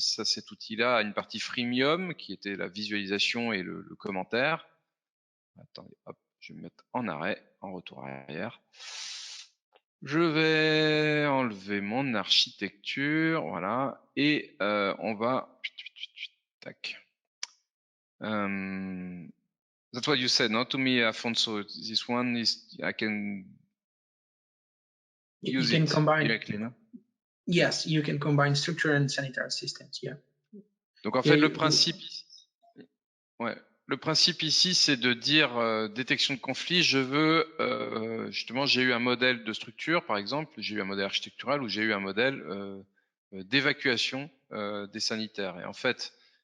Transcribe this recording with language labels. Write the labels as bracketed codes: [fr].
[fr] Ça, cet outil-là a une partie freemium qui était la visualisation et le commentaire. Attendez, hop, je vais me mettre en arrêt, en retour arrière. Je vais enlever mon architecture, voilà, et on va... Tac. [en] That's what you said, not to me, Afonso. This one is I can use you can it combine directly, no? Yes, you can combine structure and sanitary systems. Yeah. [fr] Donc en fait, le principe, ouais, le principe ici, c'est de dire détection de conflit. Je veux justement, j'ai eu un modèle de structure, par exemple, j'ai eu un modèle architectural ou j'ai eu un modèle d'évacuation des sanitaires. Et en fait,